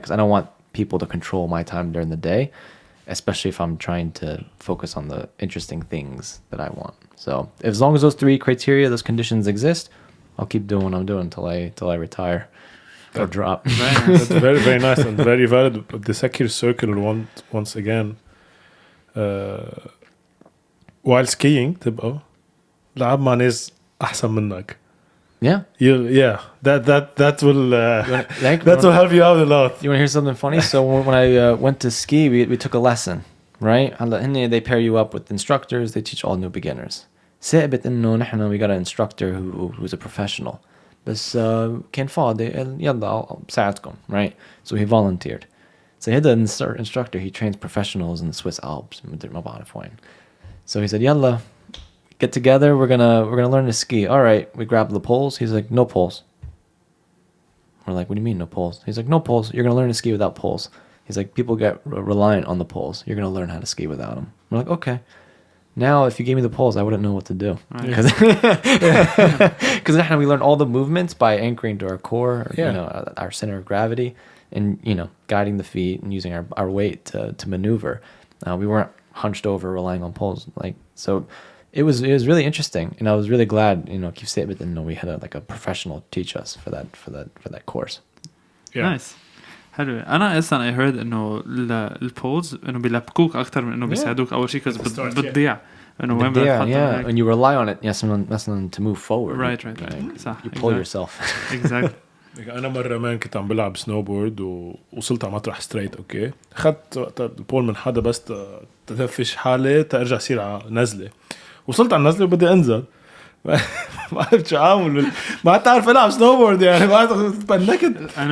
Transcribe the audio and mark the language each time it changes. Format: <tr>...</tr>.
<en>Because I don't want people to control my time during the day, especially if I'm trying to focus on the interesting things that I want. So as long as those 3 criteria, those conditions exist, I'll keep doing what I'm doing till I retire. Or drop. That's very, very nice and very valid. The second circle once again.</en> <ar>While skiing تبقى لعب مع ناس أحسن منك.</ar> <en>Yeah. That will that will help you out a lot. You want to hear something funny? So when I went to ski, we took a lesson, right? They pair you up with instructors. They teach all new beginners.</en> <ar>ثابت إنه نحن</ar> <en>we got an instructor who's a professional.</en> <ar>بس كان فاضي يلا بساعدكم, right?</ar> <en>So he volunteered. So he had an instructor. He trains professionals in the Swiss Alps.</en> <ar>ما بعرف وين.</ar> <en>So he said, "Yalla, get together. We're gonna learn to ski." All right. We grabbed the poles. He's like, "No poles." We're like, "What do you mean no poles?" He's like, "No poles. You're gonna learn to ski without poles." He's like, "People get reliant on the poles. You're gonna learn how to ski without them." We're like, "Okay." Now, if you gave me the poles, I wouldn't know what to do. Because we learn all the movements by anchoring to our core, our center of gravity, and, guiding the feet and using our weight to maneuver. We weren't hunched over relying on poles. So it was really interesting. And I was really glad, Keith Statement, and we had a professional teach us for that course. Yeah. Nice.</en> <ar>حلو. أنا أصلاً</ar> <en>I heard</en> <ar>إنه البولز إنه بيلبكوك أكتر من إنه بيساعدوك أول شيء كذا بتضيع إنه وين بتحطها.</ar> <en>And you rely on it</en> <ar>مثلاً</ar> <en>to move forward. Right.</en> <ar>صح.</ar> <en>You pull yourself. Exactly.</en> <ar>أنا مرة مان كنت عم بلعب سنوبورد ووصلت على مطرح ستريت. أوكي أخذت البول من حدا بس تدفش حالي ترجع أصير على نزلة. وصلت على النزلة وبدي أنزل. ما عرفت شو عامل. ما تعرف ألعب سنوبورد يعني ما بنكت</ar>